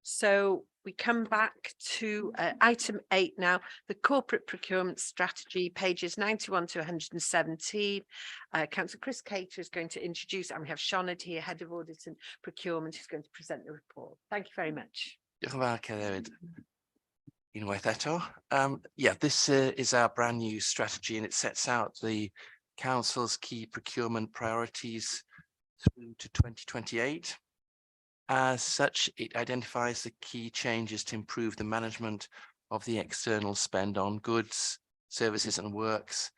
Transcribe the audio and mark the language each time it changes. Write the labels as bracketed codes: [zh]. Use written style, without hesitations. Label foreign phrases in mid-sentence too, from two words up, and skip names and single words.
[en] So we come back to item 8 now, the corporate procurement strategy, pages 91 to 117. Councillor Chris Cater is going to introduce, and we have Sianed here, Head of Audit and Procurement, who's going to present the report. Thank you very much. [cy] Diolch yn fawr, Cerdded. Unwaith eto. [en] Yeah, this is our brand new strategy, and it sets out the council's key procurement priorities through to 2028. As such, it identifies the key changes to improve the management of the external spend on goods, services and works.